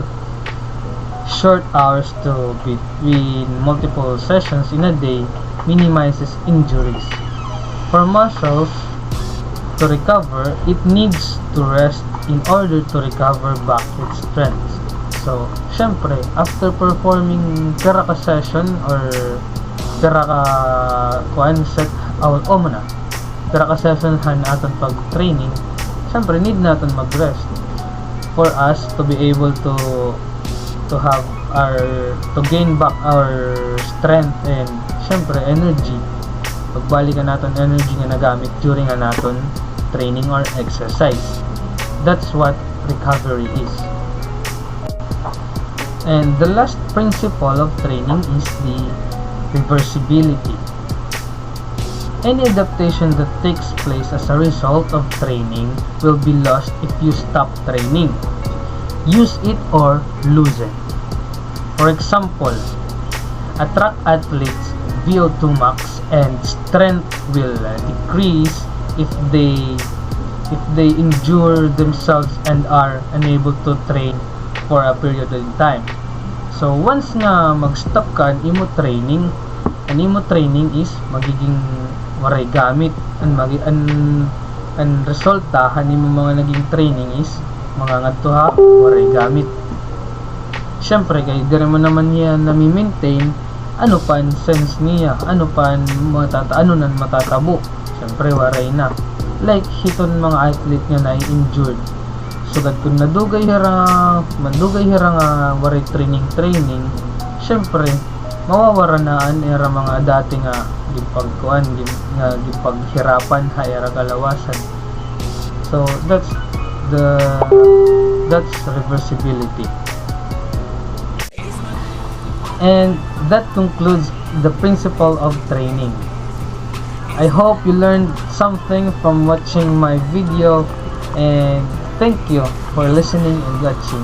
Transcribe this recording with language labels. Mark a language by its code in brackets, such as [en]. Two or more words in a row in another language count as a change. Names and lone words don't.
[en] Short hours to between multiple sessions in a day minimizes injuries. For muscles to recover, it needs to rest in order to recover back its strength. So, syempre, after performing [war] pira ka session or pira ka set pira ka session aton pag training, [en] syempre need [war] natin mag-rest [en] for us to be able to have to gain back our strength and syempre energy. [war] Pagbalikan natin energy nga nagamit during naton [en] training or exercise. [war] That's what recovery is. And the last principle of training is the reversibility. Any adaptation that takes place as a result of training will be lost if you stop training. Use it or lose it. For example, a track athlete's VO2 max and strength will decrease if they injure themselves and are unable to train for a period of time. So once nga mag-stop ka ang imo training is magiging waray gamit ang resulta nimo mga naging training is mga ngadto waray gamit. Syempre kay dire mo naman niya nami-maintain ano pan sense niya, ano pan matatabo. Syempre waray na. Like hiton mga athlete nga na injured. Sugad kung mandugay hira nga waray training, syempre mawawara naan era mga dati nga gipaghirapan era kalawasan. [en] So that's reversibility. And that concludes the principle of training. I hope you learned something from watching my video, and thank you for listening and watching.